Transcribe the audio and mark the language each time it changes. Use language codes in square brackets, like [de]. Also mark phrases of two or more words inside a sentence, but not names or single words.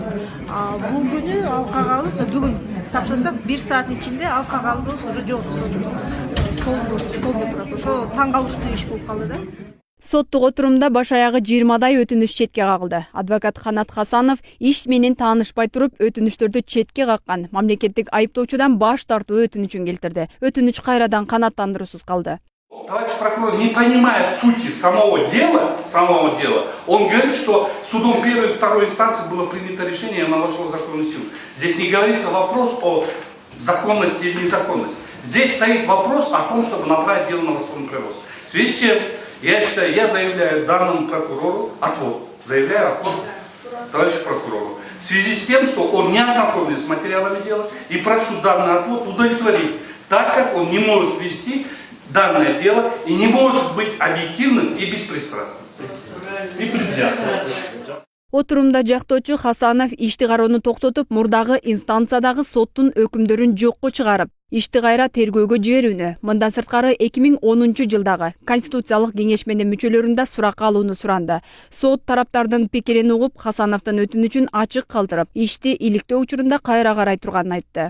[ky] Бул күнү ал кагабыз бүгүн тапшырсак 1 сааттын ичинде ал кагабыз уже жогорку столдо турат. Ошо таң калыштуу иш болуп калды да. Соттук отурумда баш аягы 20дай өтүнүш четке кагылды. Адвокат Канат Хасанов иш менен таанышпай туруп өтүнүштөрдү четке каккан мамлекеттик айыптоочудан баш тартуу өтүнүчүн келтирди. Өтүнүч кайрадан канааттандыруусуз калды. [ru] Товарищ прокурор, не понимая сути самого дела, он говорит, что судом первой и второй инстанции было принято решение, и оно вошло в законную силу. Здесь не говорится вопрос о законности или незаконности. Здесь стоит вопрос о том, чтобы направить дело на восстановленный производство. В связи с чем я считаю, я заявляю данному прокурору отвод. Заявляю отвод товарищу прокурору. В связи с тем, что он не ознакомлен с материалами дела, и прошу данный отвод удовлетворить, так как он не может вести данное дело и не может быть объективным и беспристрастным. И предвзятым. [ky] Отурумда жактоочу Хасанов ишти кароону токтотуп, мурдагы инстанциядагы соттун өкүмдөрүн жокко чыгарып, ишти кайра тергөөгө жиберүүнү, мындан сырткары 2010 жылдагы Конституциялык кеңешменин мүчөлөрүндө суракка алууну суранды. Сот тараптардын пикирин угуп, Хасановдун өтүнүчүн ачык калтырып, ишти иликтөө учурунда кайра карай турганын айтты.